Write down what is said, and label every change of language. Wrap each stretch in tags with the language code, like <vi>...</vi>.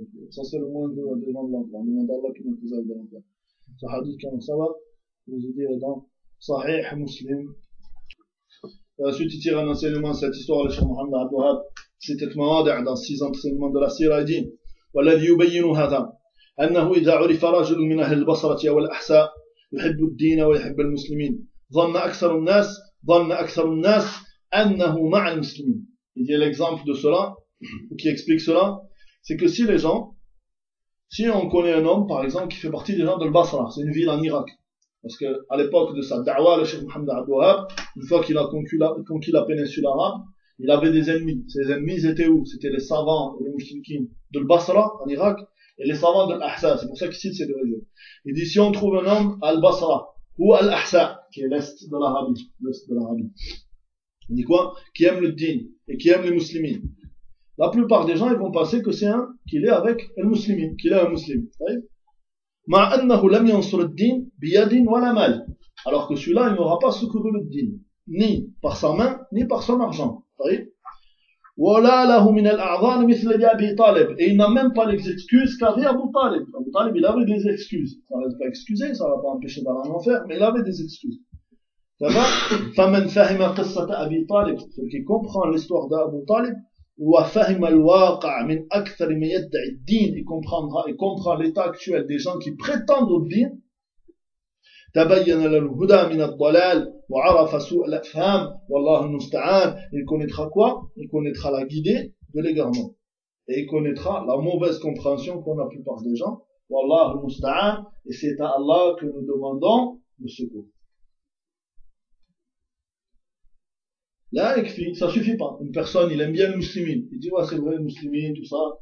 <fr>Ça, c'est le moins de gens de l'enfer. Le monde d'Allah qui nous faisait de l'enfer. Ce hadith, comment ça va? Je vous ai dit dans Sahih Muslim. Et ensuite, il tire un enseignement de cette histoire de Cheikh Mohammed Abouhab. C'était Mawadi' dans 6 enseignements de la Sirah. Il dit,</fr> <ar>والذي يبين هذا أنه إذا عرف رجل من أهل البصرة والأحساء يحب الدين ويحب المسلمين ظن أكثر الناس أنه مع المسلمين.</ar> <fr>Il y a l'exemple de cela qui explique cela, c'est que si on connaît un homme par exemple qui fait partie des gens de Basra, c'est une ville en Irak, parce que à l'époque de sa da'wa, le Cheikh Mohammed Abou Wahab, une fois qu'il a conquis la péninsule arabe, il avait des ennemis. Ses ennemis étaient où? C'était les savants, les mouchriquins de Basra, en Irak, et les savants de l'Ahsa. C'est pour ça qu'il cite ces deux régions. Il dit, si on trouve un homme à Basra, ou à l'Ahsa, qui est l'Est de l'Arabie, il dit quoi? Qui aime le din, et qui aime les muslimines. La plupart des gens, ils vont penser que c'est un, qu'il est avec un muslimin, qu'il est un muslim.</fr> <ar>Ma annahu lam yansur din, biyadin wa la mal.</ar> <fr>Alors que celui-là, il n'aura pas secouru le din, ni par sa main, ni par son argent.</fr> <ar>ولا له من الأعذار مثل أبي طالب.</ar> <fr>Et il n'a même pas l'excuse qu'avait Abu Talib. Abu Talib, il avait des excuses. Ça ne l'a pas excusé, ça ne l'a pas empêché d'aller en enfer, mais il avait des excuses. Ça va?</fr> <ar>فمن فهم قصة أبي طالب.</ar> <fr>Celui qui comprend l'histoire d'Abu Talib,</fr> <ar>وفهم الواقع من أكثر ما يدعي الدين.</ar> <fr>Il comprend l'état actuel des gens qui prétendent au bien.</fr> <ar>تبين الهدى من الضلال وعرف سوء الافهام والله المستعان.</ar> <fr>Il connaîtra quoi? Il connaîtra la guidée de l'égarement. Et il connaîtra la mauvaise compréhension qu'ont la plupart des gens.</fr> <ar>والله المستعان.</ar> <fr>Et c'est à Allah que nous demandons le secours. Là, ça suffit pas. Une personne, il aime bien le muslimin. Il dit, ouais, c'est vrai, le muslimin, tout ça.</fr>